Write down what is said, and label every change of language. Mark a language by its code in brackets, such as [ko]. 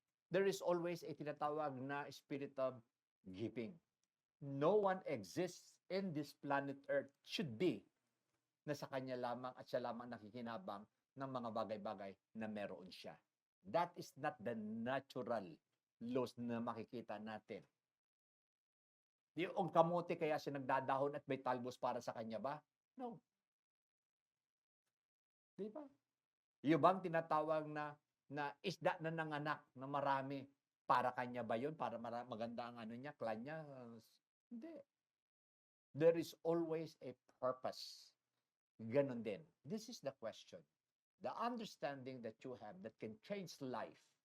[en] There is always a [tl] tinatawag na [en] spirit of giving. No one exists in this planet Earth should be [tl] na sa kanya lamang at siya lamang nakikinabang ng mga bagay-bagay na meron siya. [en] That is not the natural laws [tl] na makikita natin. Yung kamote kaya siya nagdadahon at may talbos para sa kanya ba? No. Di ba? Yung bang tinatawag na isda na nanganak na marami, para kanya ba yun? Para maganda ang ano niya, clan niya? Hindi. [en] There is always a purpose. [tl] Ganon din. [en] This is the question. The understanding that you have that can change life.